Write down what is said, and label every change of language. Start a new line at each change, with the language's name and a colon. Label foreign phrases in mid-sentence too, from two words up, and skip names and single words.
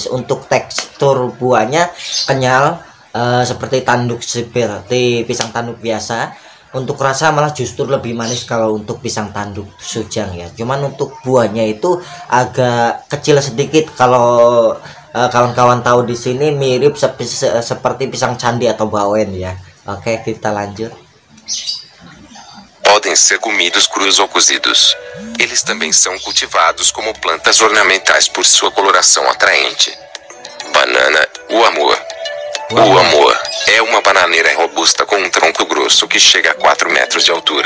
Indonesian: Untuk tekstur buahnya kenyal, seperti pisang tanduk biasa. Untuk rasa malah justru lebih manis kalau untuk pisang tanduk sujang ya. Cuman untuk buahnya itu agak kecil sedikit. Kalau kawan-kawan tahu, di sini mirip seperti pisang candi atau bawen ya. Oke, kita lanjut.
Portuguese: Podem ser comidos crus ou cozidos. Eles também são cultivados como plantas ornamentais por sua coloração atraente. Banana, o amor. O amor é uma bananeira robusta com um tronco grosso que chega a 4 metros de altura.